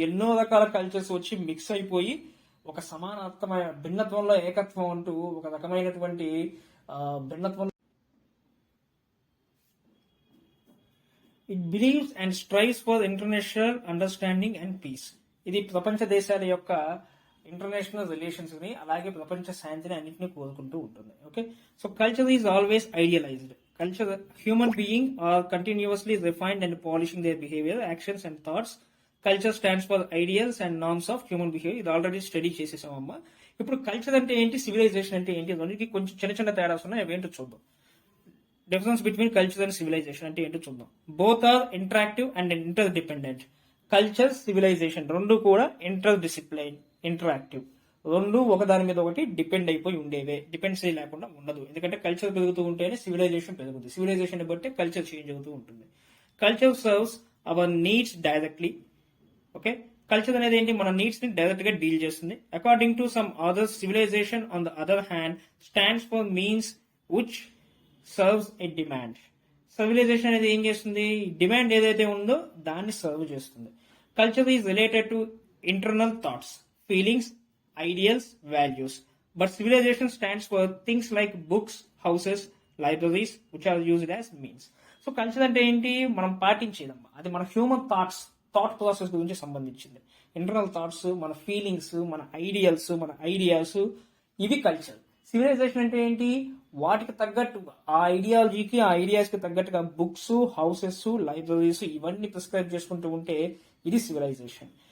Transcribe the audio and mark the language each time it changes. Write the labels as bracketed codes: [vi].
[te] ఎన్నో రకాల కల్చర్స్ వచ్చి మిక్స్ అయిపోయి ఒక సమానత్వమైన భిన్నత్వంలో ఏకత్వం అంటూ ఒక రకమైనటువంటి భిన్నత్వం. [en] It believes and strives for international understanding and peace. [te] ఇది ప్రపంచ దేశాల యొక్క ఇంటర్నేషనల్ రిలేషన్స్ ని అలాగే ప్రపంచ శాంతిని అన్నింటినీ కోరుకుంటూ ఉంటుంది. [en] Okay, so culture is always idealized. Culture, human being are continuously refined and polishing their behavior, actions and thoughts. Culture stands for ideals and norms of human behavior. [te] ఇది ఆల్రెడీ స్టడీ చేసేసామమ్మా. ఇప్పుడు culture అంటే ఏంటి, civilisation అంటే ఏంటి, రెండింటికి కొంచెం చిన్న చిన్న తేడాస్ ఉన్నాయి, అవి ఏంటో చూద్దాం. [en] difference between culture and civilization [te] అంటే ఏంటో చూద్దాం. [en] Both are interactive and interdependent. [te] Culture, civilisation రెండు కూడా ఇంటర్ డిసిప్లైన్, ఇంటరాక్టివ్. రెండు ఒకదాని మీద ఒకటి డిపెండ్ అయిపోయి ఉండేవే, డిపెండెన్సీ లేకుండా ఉండదు. ఎందుకంటే కల్చర్ పెరుగుతూ ఉంటేనే సివిలైజేషన్ పెరుగుతుంది, సివిలైజేషన్ బట్టి కల్చర్ చేంజ్ అవుతూ ఉంటుంది. [en] Culture serves our needs directly. [te] Okay, culture అనేది ఏంటి, మన నీడ్స్ ని డైరెక్ట్ గా డీల్ చేస్తుంది. [en] According to some others, civilization on the other hand stands for means which serves a demand. [te] Civilisation అనేది ఏం చేస్తుంది, డిమాండ్ ఏదైతే ఉందో దాన్ని సర్వ్ చేస్తుంది. [en] Culture is related to internal thoughts, feelings, ideals, values. But civilization stands for things like books, houses, libraries, which are used as means. [te] So culture అంటే ఏంటి, మనం పాటించేదమ్మా. అది మన హ్యూమన్ థాట్ ప్రాసెస్ గురించి సంబంధించింది. ఇంటర్నల్ థాట్స్, మన feelings, మన ideals, మన ఐడియాస్, ఇవి కల్చర్. సివిలైజేషన్ అంటే ఏంటి, వాటికి తగ్గట్టుగా ఆ ఐడియాలజీకి, ఆ ఐడియాస్ కి తగ్గట్టుగా బుక్స్, హౌసెస్, లైబ్రరీస్ ఇవన్నీ ప్రిస్క్రైబ్ చేసుకుంటూ ఉంటే ఇది సివిలైజేషన్.